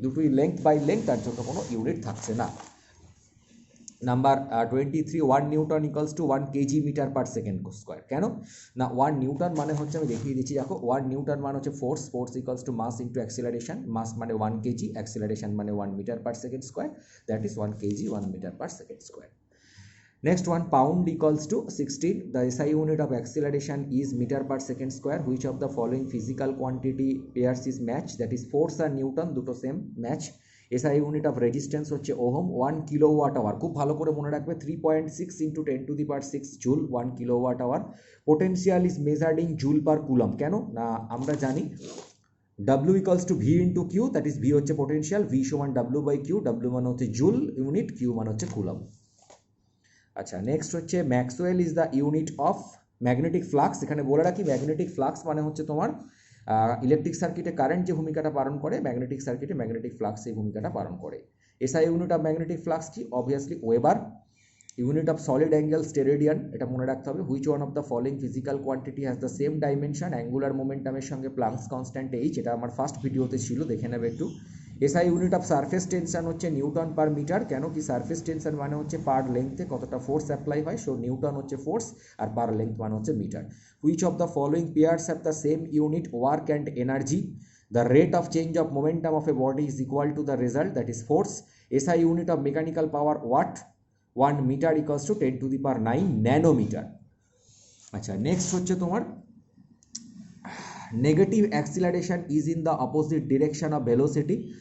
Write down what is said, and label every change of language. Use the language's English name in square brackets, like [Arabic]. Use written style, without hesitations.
[Bangla] দুটোই length by length, তার জন্য কোনো ইউনিট থাকছে না। Number 23, 1 Newton equals two 1 KG metre per second square. কেন না? 1 নিউটন মানে হচ্ছে, আমি দেখিয়ে দিচ্ছি, দেখো 1 নিউটন মানে হচ্ছে force, force equals two mass into acceleration. মাস মানে 1 কেজি, অ্যাক্সিলারেশন মানে 1 metre per second square, that is 1 KG 1 metre per second square. [English] Next one, pound equals to 16. The SI unit of acceleration is meter per second square. Which of the following physical quantity pairs is match? That is force and Newton, [Bangla] দুটো same match. [English] SI unit of resistance [Bangla] হচ্ছে ohm. 1 kilowatt hour, খুব ভালো করে মনে রাখবে, 3.6 into 10⁻6 joule, 1 kilowatt hour. Potential is measured in joule per coulomb. কেন না? আমরা জানি W equals two V into Q, that is V হচ্ছে পোটেন্সিয়াল, ভি সমান W বাই কিউ। W মানে হচ্ছে জুল ইউনিট, কিউ মানে হচ্ছে কুলম। আচ্ছা, নেক্সট হচ্ছে Maxwell is the unit of magnetic flux. এখানে বলে রাখি, ম্যাগনেটিক ফ্লাক্স মানে হচ্ছে তোমার ইলেকট্রিক সার্কিটে কারেন্ট যে ভূমিকাটা পালন করে, ম্যাগনেটিক সার্কিটে ম্যাগনেটিক ফ্লাক্স এই ভূমিকাটা পালন করে। SI unit of magnetic flux কি? Obviously weber. Unit of solid angle স্টেরেডিয়ান, এটা মনে রাখতে হবে। [English] Which one of the following physical quantity has the same dimension? [Bangla] Angular মোমেন্টামের সঙ্গে প্লাঙ্কস কনস্ট্যান্ট এইচ, এটা আমার ফার্স্ট ভিডিওতে ছিল, দেখে নেবে একটু। SI unit of surface tension হচ্ছে নিউটন পার মিটার। কেন কি সারফেস টেনশন মানে হচ্ছে পার লেন্থে কতটা ফোর্স অ্যাপ্লাই হয়, সো নিউটন হচ্ছে ফোর্স আর পার লেন্থ মানে হচ্ছে metre. [English] Which of the following pairs have the same unit work and energy? The rate of change of momentum of a body is equal to the result, that is force. SI unit of mechanical power watt, 1 meter equals to 10 to the power 9 nanometer. [Bangla] আচ্ছা, next হচ্ছে তোমার [English] negative acceleration is in the opposite direction of velocity.